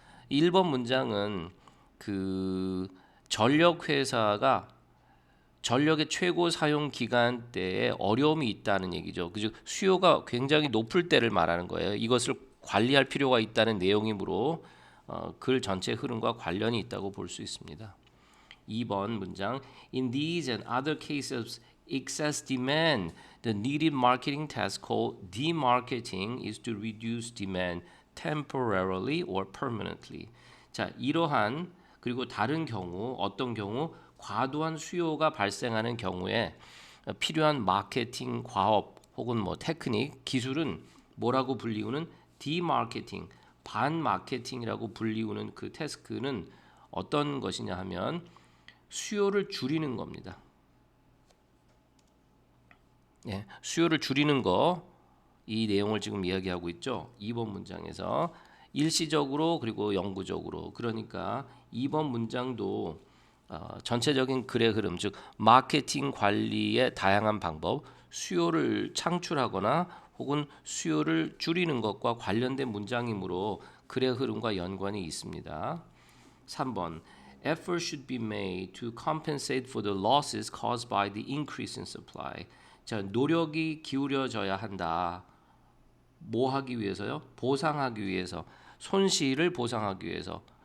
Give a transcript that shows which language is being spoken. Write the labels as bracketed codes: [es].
[ko] 1번 문장은 그 전력 회사가 전력의 최고 사용 기간 때에 어려움이 있다는 얘기죠. 그죠? 수요가 굉장히 높을 때를 말하는 거예요. 이것을 관리할 필요가 있다는 내용이므로 글 전체 흐름과 관련이 있다고 볼 수 있습니다. 2번 문장 [en] In these and other cases of excess demand, the needed marketing task called demarketing is to reduce demand temporarily or permanently. [ko] 자, 이러한 그리고 다른 경우 어떤 경우 과도한 수요가 발생하는 경우에 필요한 마케팅 과업 혹은 테크닉 기술은 뭐라고 불리우는 디마케팅 반마케팅이라고 불리우는 그 태스크는 어떤 것이냐 하면 수요를 줄이는 겁니다. 예, 수요를 줄이는 거 이 내용을 지금 이야기하고 있죠. 2번 문장에서 일시적으로 그리고 영구적으로 그러니까 2번 문장도 전체적인 글의 흐름 즉 마케팅 관리의 다양한 방법 수요를 창출하거나 혹은 수요를 줄이는 것과 관련된 문장이므로 글의 흐름과 연관이 있습니다. 3번 [en] effort should be made to compensate for the losses caused by the increase in supply. [ko] 자, 노력이 기울여져야 한다. 뭐 하기 위해서요? 보상하기 위해서. 손실을 보상하기 위해서.